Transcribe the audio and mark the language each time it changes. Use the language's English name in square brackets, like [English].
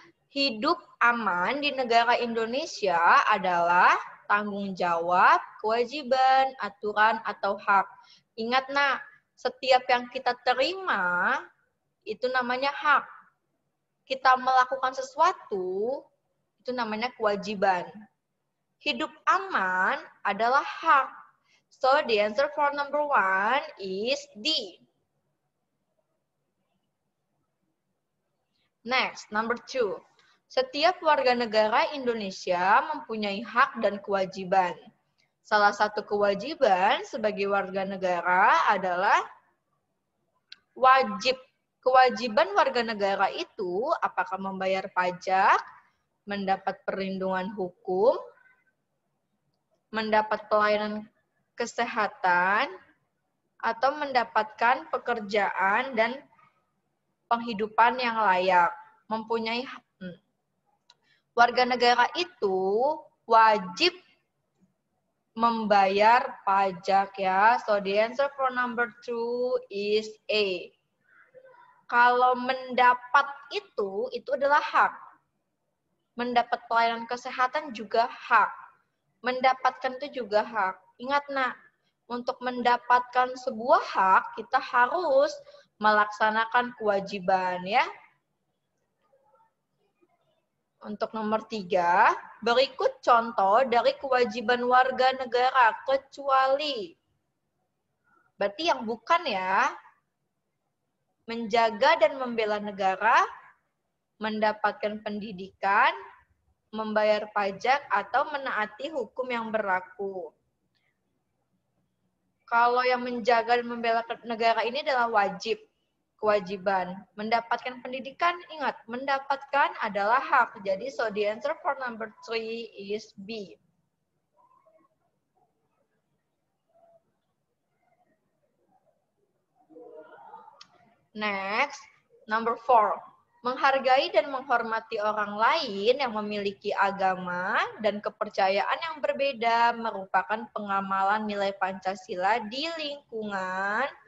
[Indonesian] Hidup aman di negara Indonesia adalah tanggung jawab, kewajiban, aturan, atau hak. Ingat nak, setiap yang kita terima itu namanya hak. Kita melakukan sesuatu itu namanya kewajiban. Hidup aman adalah hak. [English] So the answer for number 1 is D. Next, number 2. [Indonesian] Setiap warga negara Indonesia mempunyai hak dan kewajiban. Salah satu kewajiban sebagai warga negara adalah wajib. Kewajiban warga negara itu apakah membayar pajak, mendapat perlindungan hukum, mendapat pelayanan kesehatan, atau mendapatkan pekerjaan dan penghidupan yang layak. Mempunyai warga negara itu wajib membayar pajak ya. [English] So the answer for number 2 is A. [Indonesian] Kalau mendapat itu adalah hak. Mendapat pelayanan kesehatan juga hak. Mendapatkan itu juga hak. Ingat nak, untuk mendapatkan sebuah hak kita harus melaksanakan kewajiban ya. Untuk nomor 3, berikut contoh dari kewajiban warga negara kecuali. Berarti yang bukan ya. Menjaga dan membela negara, mendapatkan pendidikan, membayar pajak, atau menaati hukum yang berlaku. Kalau yang menjaga dan membela negara ini adalah wajib. Kewajiban. Mendapatkan pendidikan, ingat, mendapatkan adalah hak. Jadi, [English] so the answer for number 3 is B. Next, number 4. [Indonesian] Menghargai dan menghormati orang lain yang memiliki agama dan kepercayaan yang berbeda merupakan pengamalan nilai Pancasila di lingkungan.